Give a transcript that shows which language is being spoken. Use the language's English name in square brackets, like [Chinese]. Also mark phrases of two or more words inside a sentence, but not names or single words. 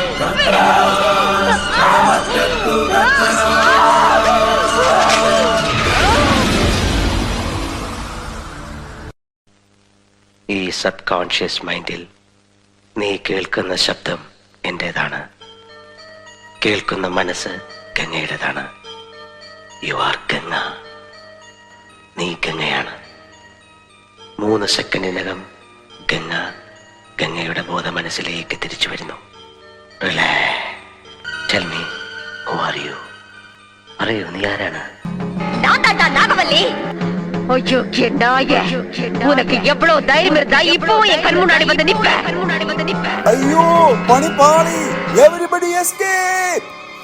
[Malayalam] ഈ [English] sub conscious [Malayalam] മൈൻഡിൽ നീ കേൾക്കുന്ന ശബ്ദം എന്റേതാണ്, കേൾക്കുന്ന മനസ്സ് ഗംഗയുടേതാണ്. [English] you are [Malayalam] ഗംഗ. നീ ഗംഗയാണ്. 3 സെക്കൻഡിനകം ഗംഗയുടെ ബോധ മനസ്സിലേക്ക് തിരിച്ചു വരുന്നു. [English] Tell me, who are you? [Malayalam] പറയൂ, നീ ആരാണ്? [Tamil] நான் தாண்டா நாகவல்லி. ஐயோ நாயே, உனக்கு எவ்வளவு தைரியம் இருந்தா இப்பவும் என் கண் முன்னாடி வந்து நிப்ப? [Malayalam] അയ്യോ, പണി പാളി. [English] everybody escape.